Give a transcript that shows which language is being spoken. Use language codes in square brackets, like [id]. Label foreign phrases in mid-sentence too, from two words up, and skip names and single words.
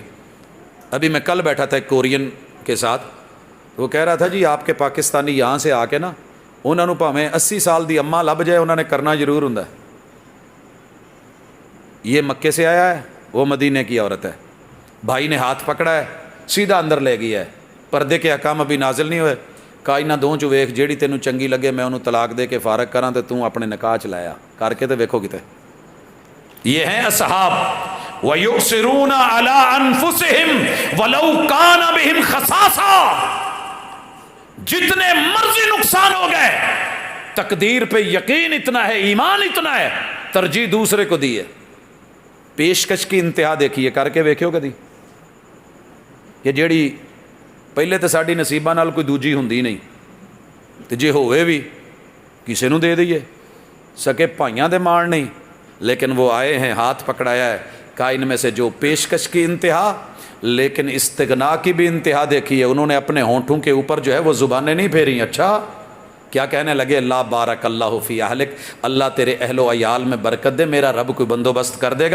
[ur] ابھی میں کل بیٹھا تھا ایک کورین کے ساتھ، وہ کہہ رہا تھا جی آپ کے پاکستانی یہاں سے آ کے نا، انہوں نے [pa] پاویں 80 سال دی اماں لب جائے، [ur] انہوں نے کرنا ضرور ہوں۔ یہ مکے سے آیا ہے، وہ مدینے کی عورت ہے، بھائی نے ہاتھ پکڑا ہے، سیدھا اندر لے گیا ہے، پردے کے احکام ابھی نازل نہیں ہوئے۔ [pa] کہا انہاں دوں چوں ویکھ، جیڑی تینوں چنگی لگے میں انہوں طلاق دے کے فارغ کراں تے توں اپنے نکاح چ لایا کر کے تے ویکھو کتے۔ [ur] یہ ہیں اصحاب [ar] وَيُؤْثِرُونَ عَلَىٰ أَنفُسِهِمْ وَلَوْ كَانَ بِهِمْ خَصَاصَةٌ، [ur] جتنے مرضی نقصان ہو گئے تقدیر پہ یقین اتنا ہے، ایمان اتنا ہے، ترجیح دوسرے کو دی ہے۔ پیشکش کی انتہا دیکھیے، [pa] کر کے ویکھو کدی کہ جیڑی پہلے تو ساڈی نصیباں نال کوئی دوجی ہوندی نہیں، تے جے ہوئے بھی کسے نو دے دئیے، سکے بھائیاں دے مار نہیں، [ur] لیکن وہ آئے ہیں، ہاتھ پکڑایا ہے، کہا ان میں سے جو پیشکش کی انتہا، لیکن استغنا کی بھی انتہا دیکھی ہے۔ انہوں نے اپنے ہونٹوں کے اوپر جو ہے وہ زبانیں نہیں پھیری، اچھا کیا کہنے لگے؟ [ar] اللہ بارک اللہ فی اہلک، [ur] اللہ تیرے اہل و عیال میں برکت دے، میرا رب کوئی بندوبست کر دے گا۔